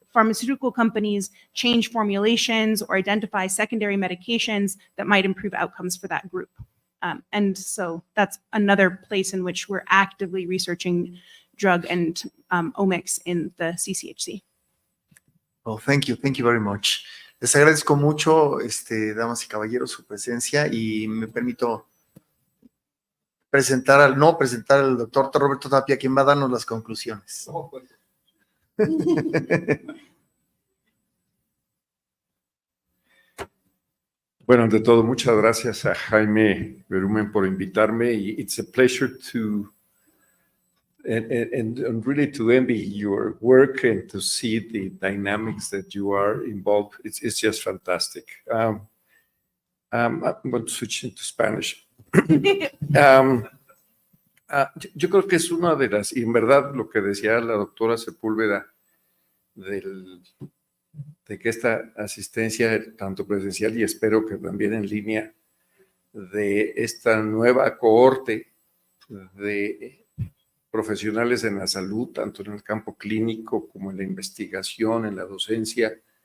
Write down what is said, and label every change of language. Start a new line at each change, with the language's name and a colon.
English: pharmaceutical companies change formulations or identify secondary medications that might improve outcomes for that group. And so that's another place in which we're actively researching drug and omics in the CCHC. Well, thank you very much.
Spanish: Les agradezco mucho, damas y caballeros, su presencia y me permito presentar al doctor Roberto Tapia, quien va a darnos las conclusiones. Bueno, ante todo, muchas gracias a Jaime Berumen por invitarme.
English: It's a pleasure to and really to envy your work and to see the dynamics that you are involved. It's just fantastic. I'm going to switch into Spanish.
Spanish: Yo creo que es una de las, y en verdad lo que decía la doctora Sepúlveda, de que esta asistencia, tanto presencial y espero que también en línea, de esta nueva cohorte de profesionales en la salud, tanto en el campo clínico como en la investigación, en la docencia,